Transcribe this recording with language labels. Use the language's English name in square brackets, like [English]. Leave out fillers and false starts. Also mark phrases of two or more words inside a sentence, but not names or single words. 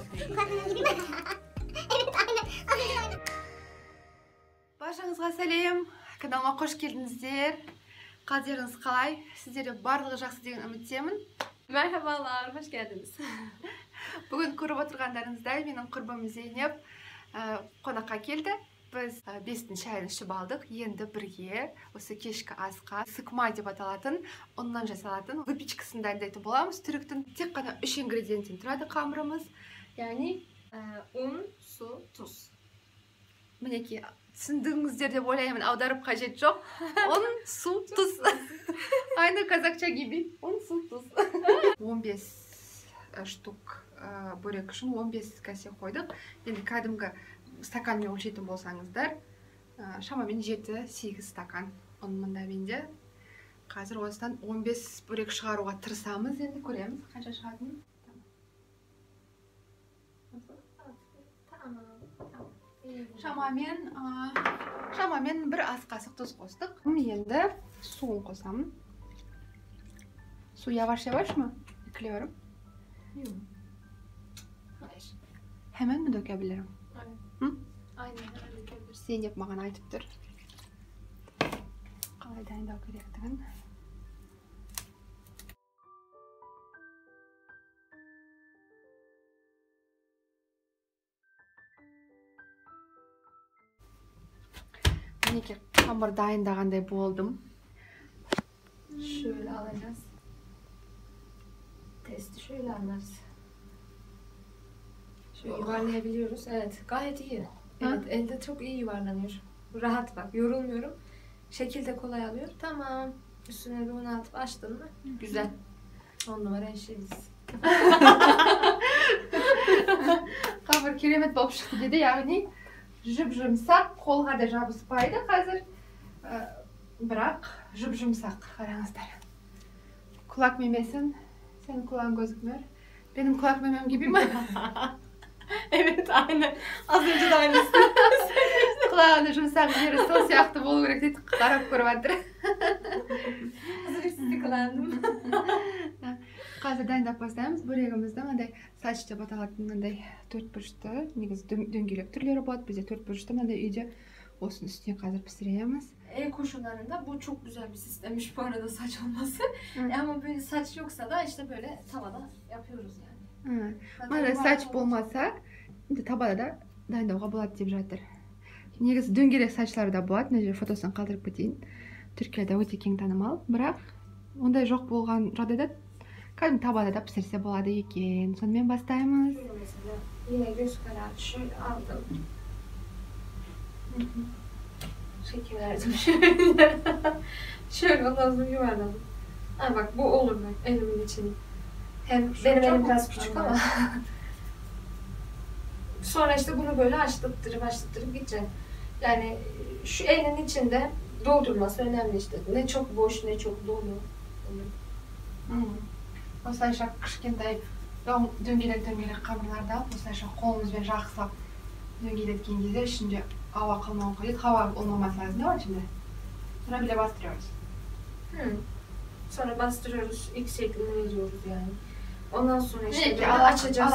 [Kazakh] Баршаңызға сәлем, каналыма қош келдіңіздер. Қалдеріңіз қалай? Сіздерде барлығы жақсы деген үміттемін. [Turkish] Merhabalar, hoş geldiniz. [Kazakh] Бүгін көріп отырғандарыңыздай менің құрбым Зейнеп қонаққа келді. Біз 5-тің шайын ішіп алдық. Енді бірге осы кешкі асқа сыкма деп аталатын ұннан жасалатын выпечкасын дайындайтын боламыз. Түріктің тек қана 3 ингредиенттен тұрады қамырымыз. Яғни [Turkish] Un, su, tuz. [Kazakh] Мінекей, түсіндіңіздер деп ойлаймын, аударып қажет жоқ. [Turkish] Un, su, tuz. Aynı казакча gibi. Un, su, tuz. [Kazakh] 15 штук бөрек үшін 15 кәсе қойдық. Енді кәдімгі стаканмен өлшейтін болсаңыздар, шамамен 7-8 стакан ұн мында менде. Қазір осыдан 15 бөрек шығаруға тырысамыз, енді көреміз қанша шығатынын. Шамамен бір ас қасық тұз қостық. Енді суын қосамын. [Turkish] Su yavaş yavaş mı ekliyorum? Hayır. Hemen mi dökebilirim? Aynen. Hı? Aynen hemen dökebilirsin. [Kazakh] Zeynep mаған айтып тұр. Қалай дайындау керектігін. Мінекей қамыр дайындағандай болдым. [Turkish] Şöyle alacağız. Testi şöyle alırız. Şöyle yuvarlayabiliyoruz. Evet, gayet iyi. Evet, elde çok iyi yuvarlanıyor. Rahat bak, yorulmuyorum. Şekil de kolay alıyor. Tamam. Üstüne bir un atıp açtın mı? Güzel. 10 numara işimiz. [Kazakh] Қамыр керемет болып шықты деді, яғни жұп-жұмсақ, қолға да жабыспайды қазір. Бірақ жұп-жұмсақ, қараңыздар. [Turkish] Kulak memesin, senin kulağın gözükmüyor. Benim kulak memem gibi mi? Evet, aynen. Az önce de aynısı. [Kazakh] Kulağını жұмсақ жері сол сияқты болу керек дейді, қарап көріп жатыр. [Turkish] Hazır kullandım. [Kazakh] Қазір дайындап бастаймыз. Бөрегімізді мынандай сач деп аталатын мынандай 4 бұрышты, негізі дөңгелек түрлері болады. Бізде 4 бұрышты мынандай үйде осының üstüne қазір пісіреміз. [Turkish] Ev koşullarında bu çok güzel bir sistemmiş bu arada saç olması. Ama böyle saç yoksa da işte böyle tavada yapıyoruz yani. [Kazakh] Мынандай сач болмаса, табада да дайындауға болады деп жатыр. Негізі дөңгелек сачлар да болады. Мына жерге фотосын қалдырып кетейін. Түркияда өте кең танымал, бірақ ондай жоқ болған жағдайда кәдімгі табада да пісірсе болады екен. Сонымен бастаймыз. [Turkish] Mesela yine göz kararı şöyle aldım. Şekil verdim şöyle. Şöyle ondan sonra yuvarladım. Ha bak bu olur bak elimin için. Hem benim elim biraz küçük ama. Sonra işte bunu böyle açtırtırıp gideceğim. Yani şu elin içinde doldurması önemli işte. Ne çok boş ne çok dolu. [Kazakh] Осылайша кішкентай дөңгелек қамырларды алып, осылайша қолымызбен жақсылап дөңгелеткен кезде ішінде ауа қалмауын қажет. [Turkish] Hava olmaması lazım, ne var içinde? Sonra bile bastırıyoruz. Sonra bastırıyoruz, ilk şeklini veriyoruz yani. Ondan sonra işte Peki, böyle açacağız.